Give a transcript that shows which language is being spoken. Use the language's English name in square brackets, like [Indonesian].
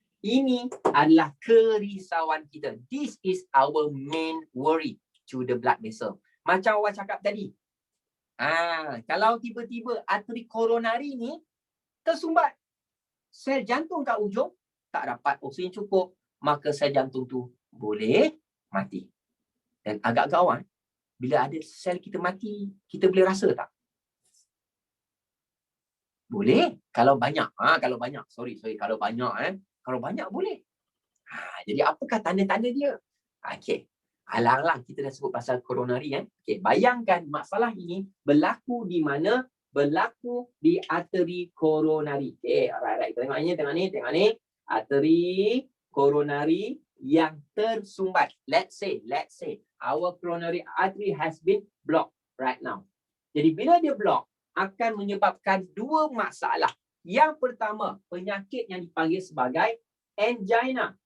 [Malay] Ini adalah kerisauan kita. [English] This is our main worry to the blood vessel. [Malay] Macam awak cakap tadi. Kalau tiba-tiba arteri koronari ni tersumbat, sel jantung kat ujung tak dapat oksigen cukup, maka sel jantung tu boleh mati. Dan agak gawat, bila ada sel kita mati, kita boleh rasa tak? Boleh. Kalau banyak. Kalau banyak. Sorry. Kalau banyak. Kalau banyak boleh. Jadi apakah tanda-tanda dia? Okey. Alang-alang kita dah sebut pasal koronari. Okey. Bayangkan masalah ini berlaku di mana? Berlaku di arteri koronari. Okey. Alright. Tengok ni. Arteri koronari yang tersumbat. [English] Let's say our coronary artery has been blocked right now. [Malay] Jadi bila dia block, akan menyebabkan dua masalah. Yang pertama, penyakit yang dipanggil sebagai angina.